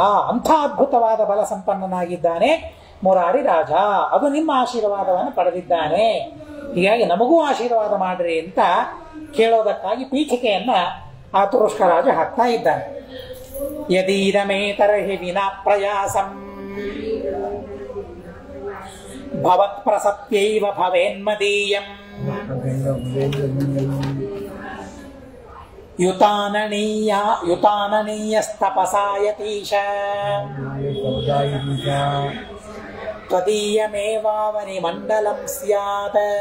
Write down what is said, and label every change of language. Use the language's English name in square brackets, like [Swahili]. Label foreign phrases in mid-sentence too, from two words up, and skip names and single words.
[Kannada] ಅಂಥ ಅದ್ಭುತವಾದ ಬಲ ಸಂಪನ್ನನಾಗಿದ್ದಾನೆ ಮುರಾರಿ ರಾಜ. ಅದು ನಿಮ್ಮ ಆಶೀರ್ವಾದವನ್ನು ಪಡೆದಿದ್ದಾನೆ. ಹೀಗಾಗಿ ನಮಗೂ ಆಶೀರ್ವಾದ ಮಾಡ್ರಿ ಅಂತ ಕೇಳೋದಕ್ಕಾಗಿ ಪೀಠಿಕೆಯನ್ನ ಆ ತುರುಷ್ಕ ರಾಜ ಹಾಕ್ತಾ ಇದ್ದಾನೆ. [Sanskrit] ಯದೀರಮೇ ತರ್ಹಿ ವಿನಾ ಪ್ರಯಾಸಂ ಭವತ್ ಪ್ರಸತ್ಯೈವ ಭವೇನ್ಮದೀಯಂ ಯುತಾನನೀಯಸ್ತಪಸಾಯತೀಶ ತ್ವದೀಯಮೇವಾವನಿ ಮಂಡಲಂ ಸ್ಯಾತ್